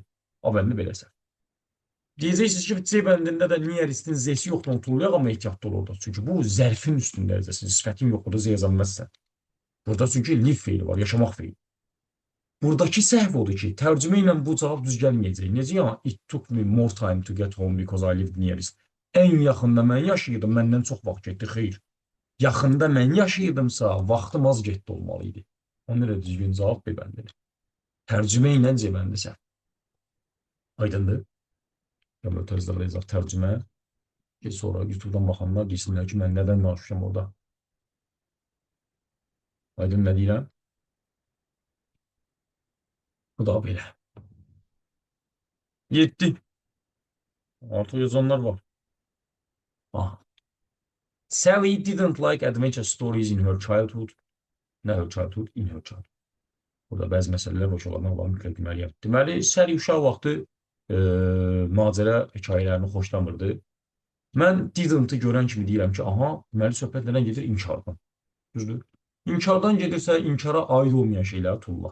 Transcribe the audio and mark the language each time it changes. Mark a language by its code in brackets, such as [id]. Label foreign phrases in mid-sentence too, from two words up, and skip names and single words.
[az] A bəndi beləsə. Deyəcəksiniz ki, C bəndində də niyə riskin Z-si yoxdur, onu tullayaq, amma ehtiyatlı ol orada. Çünki bu zərfin üstün dərəcəsidir. Sifətin yox, burada Z yaza bilməzsən. Burada çünki live feili var, yaşamaq feili. Buradakı səhv odur ki, tərcümə ilə bu cavab düz gəlməyəcək. Necə ya? [en] It took me more time to get home because I lived nearest. [az] Ən yaxında mən yaşayırdım, məndən çox vaxt getdi. Xeyr. Yaxında mən yaşayırdımsa, vaxtım az getdi olmalıydı. Ona görə düzgün cavab B bəndidir. Tərcümə ilə C bəndi səhv. Aydındır? Ya böyle tərzlərdə yazaq tərcümə. Ki sonra YouTube'dan baxanlar desinlər ki, mən nədən danışmışam orada. Aydın nə deyirəm? Bu da belə. 7. Artıq yazanlar var. Aha. [en] Sally didn't like adventure stories in her childhood. Nə her childhood? In her childhood. [az] Burada bəzi məsələlər var ki, onlardan mütləq deməliyəm. Deməli, Sally uşaq vaxtı macəra hekayələrini xoşlamırdı. Mən didn't-ı görən kimi deyirəm ki, aha, deməli söhbət nədən gedir? İnkardan. Düzdür? İnkardan gedirsə, inkara aid olmayan şeyləri tulla.